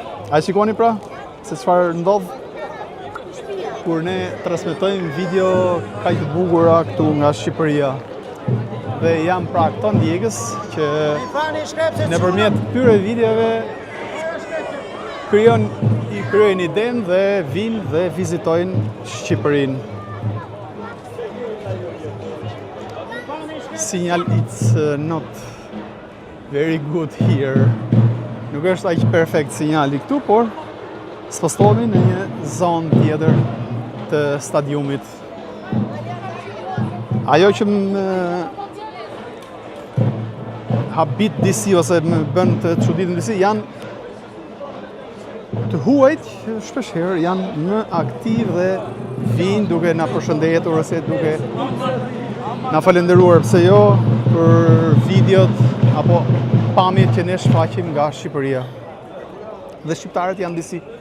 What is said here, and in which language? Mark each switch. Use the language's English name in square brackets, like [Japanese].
[Albanian] A shikoni pra se çfarë ndodh kur ne transmetojmë video kaq të bukura këtu nga Shqipëria. Dhe jam pra këto ndjekës që nëpërmjet këtyre videove krijojnë idenë dhe vinë dhe vizitojnë Shqipërinë. [English] Signal it's not very good here. [Albanian] Nuk është aq perfekt sinjali këtu, por spostohemi në një zonë tjetër të stadiumit. Ajo që më habit disi ose më bën të çuditëm disi janë të huajt që shpeshherë janë më aktiv dhe vinë duke na përshëndetur ose duke na falenderuar pse jo për videot apo pamjet që ne shfaqim nga Shqipëria. Dhe shqiptarët janë disi